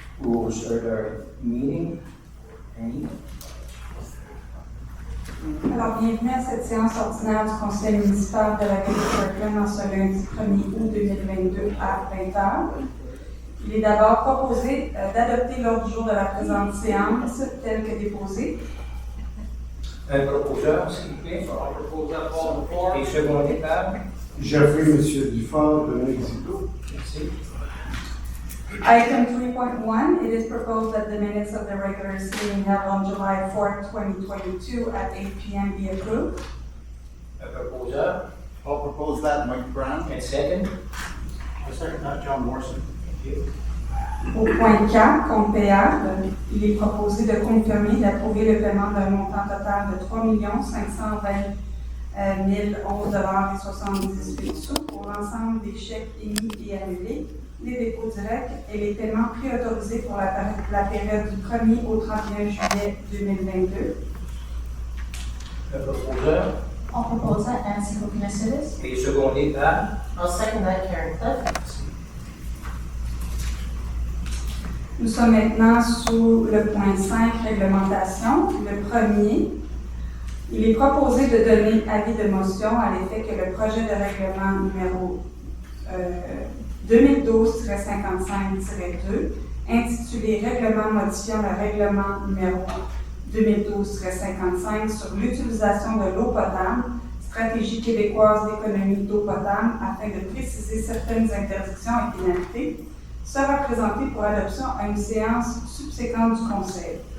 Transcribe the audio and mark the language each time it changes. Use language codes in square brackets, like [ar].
[en] We will start our meeting. [fr] Alors, bienvenue à cette séance ordinaire du conseil municipal de la ville de Kirkland en ce lundi 1er août 2022 à 20h. Il est d'abord proposé d'adopter l'ordre du jour de la présente séance tel que déposé. Un proposeur, s'il vous plaît. Et secondé par. Jeffrey, Monsieur Dufort, de Mexico. Merci. [en] Item 3.1, it is proposed that the minutes of the regular meeting held on July 4th, 2022 at 8 p.m. be approved. [fr] Un proposeur. [en] I'll propose that, Mike Brown. And second. I second that, John Morrison. Thank you. [fr] Au point K, compte payable, il est proposé de confirmer et d'approuver le paiement d'un montant total de 3 520 011,78 pour l'ensemble des chèques émis et annulés, les dépôts directs et les paiements préautorisés pour la période du 1er au 31 juillet 2022. Un proposeur. [en] I'll propose that, Nancy Lopinus. [fr] Et secondé par. [en] I'll second that, Karen Cliff. [fr] Nous sommes maintenant sous le point 5, réglementation. Le premier, il est proposé de donner avis de motion à l'effet que le projet de règlement numéro 2012-55-2, intitulé Règlement modifiant le règlement numéro 2012-55 sur l'utilisation de l'eau potable, stratégie québécoise d'économie d'eau potable afin de préciser certaines interdictions et pénalités, sera présenté pour adoption à une séance subséquente du Conseil.